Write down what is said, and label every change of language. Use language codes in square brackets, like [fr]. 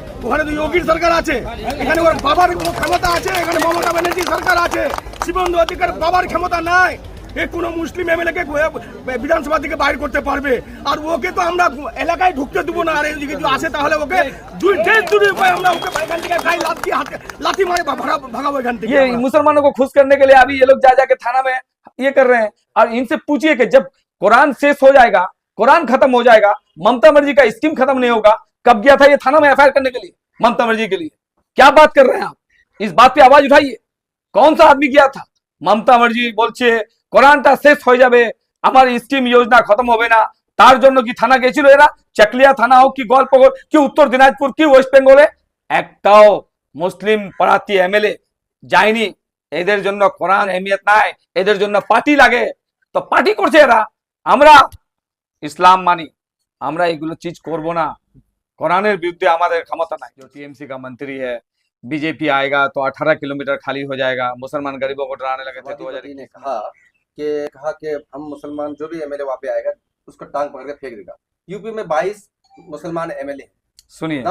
[bn] ওখানে তো যোগীর সরকার আছে, এখানে ওর বাবার ক্ষমতা আছে, এখানে মমতা ব্যানার্জি সরকার আছে। শুভেন্দু অধিকারীর বাবার ক্ষমতা নাই, এ কোনো মুসলিম এমএলএ কে বিধানসভা থেকে বাইর করতে পারবে। আর ওকে তো আমরা এলাকায় ঢুকতে দেবো না। আর এদিকে যদি আসে তাহলে ওকে দুই উপায় আমরা ওকে এখান থেকে [hi] लाठी मारे भगाओ [bn] एखान থেকে। [hi] ये मुसलमानों को खुश करने के लिए अभी ये लोग जा जाके थाना में ये कर रहे हैं। और इनसे पूछिए कि जब कुरान शेष हो जाएगा, कुरान खत्म हो जाएगा, ममता बनर्जी का स्कीम खत्म नहीं होगा, कब गया था ये थाना में एफआईआर करने के लिए ममता बनर्जी के लिए? क्या बात कर रहे हैं आप? इस बात पे आवाज उठाइए। कौन सा आदमी गया था? [bn] ममता बनर्जी बोलছে কোরআনটা শেষ হয়ে যাবে, আমার স্কিম যোজনা খতম হবে না, তার জন্য কি থানা গেছিল এরা? চাকলিয়া থানা হোক কি গোয়ালপাড়া কি উত্তর দিনাজপুর কি ওয়েস্ট বেঙ্গলে একটাও মুসলিম পাড়াতি এমএলএ যায়নি। এদের জন্য কোরআন এহমিয়ত নাই, এদের জন্য পার্টি লাগে, তো পার্টি করছে এরা। আমরা ইসলাম মানি, আমরা এগুলো চিজ করব না। কোরআনের বিরুদ্ধে আমাদের ক্ষমতা নাই। [hi] जो टीएमसी का मंत्री है, बीजेपी आएगा तो 18 किलोमीटर खाली हो जाएगा, मुसलमान गरीबों को डराने लगे थे 2021 ने कहा कि हम मुसलमान जो भी एमएलए वहां पे आएगा उसको टांग पकड़ के फेंक देगा। यूपी में 22 मुसलमान एमएलए सुनिए,